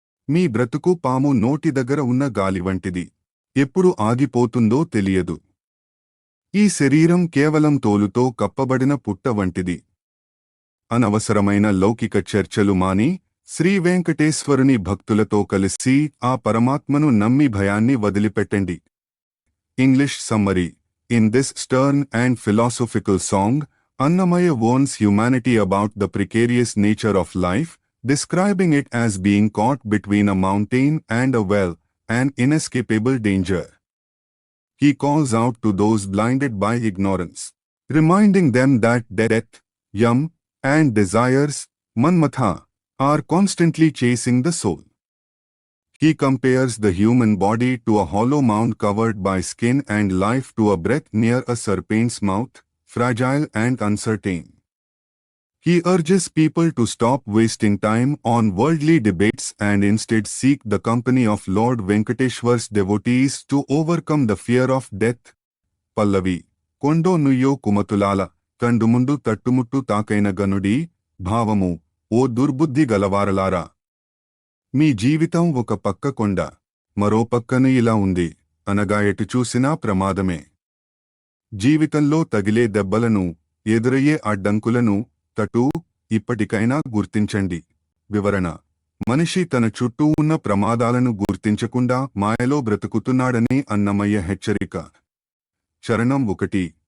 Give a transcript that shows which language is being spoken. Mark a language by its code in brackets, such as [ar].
[te] మీ బ్రతుకు పాము నోటి దగ్గర ఉన్న గాలి వంటిది. ఎప్పుడు ఆగిపోతుందో తెలియదు. ఈ శరీరం కేవలం తోలుతో కప్పబడిన పుట్ట వంటిది. అనవసరమైన లౌకిక చర్చలు మాని శ్రీవేంకటేశ్వరుని భక్తులతో కలిసి ఆ పరమాత్మను నమ్మి భయాన్ని వదిలిపెట్టండి. [en] English summary. In this stern and philosophical song, Annamaya warns humanity about the precarious nature of life, describing it as being caught between a mountain and a well, an inescapable danger. He calls out to those blinded by ignorance, reminding them that death, yam, and desires, manmatha, are constantly chasing the soul. He compares the human body to a hollow mound covered by skin and life to a breath near a serpent's mouth, fragile and uncertain. He urges people to stop wasting time on worldly debates and instead seek the company of Lord Venkateshwar's devotees to overcome the fear of death. Pallavi. [te] Kondo nuyyo kumatulala, kandumundu tattumuttu taakaina ganudi, భావము: ఓ దుర్బుద్ధి గలవారలారా! మీ జీవితం ఒక పక్క కొండ, మరో పక్కన ఇలా ఉంది అనగా ఎటు చూసినా ప్రమాదమే. జీవితంలో తగిలే దెబ్బలను, ఎదురయ్యే అడ్డంకులను ఇప్పటికైనా గుర్తించండి. వివరణ: మనిషి తన చుట్టూ ఉన్న ప్రమాదాలను గుర్తించకుండా మాయలో బ్రతుకుతున్నాడని అన్నమయ్య హెచ్చరిక. చరణం 1.